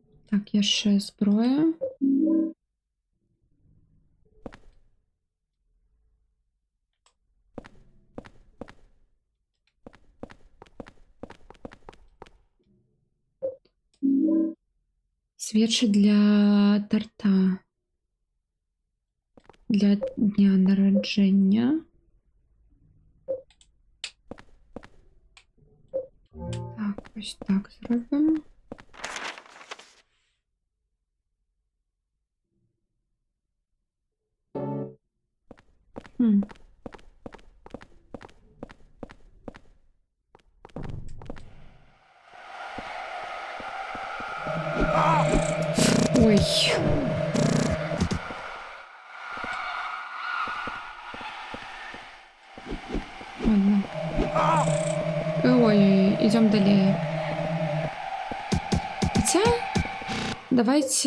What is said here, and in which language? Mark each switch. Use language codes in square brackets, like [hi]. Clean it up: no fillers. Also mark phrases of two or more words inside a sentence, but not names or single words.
[be] Так, яшчэ зброя. [ru] Свечи для торта. [uk] Для дня народження. Так, ось так зробимо. Хм. Ой. [ru] Ладно. Ой, идем далее. Хотя, давайте...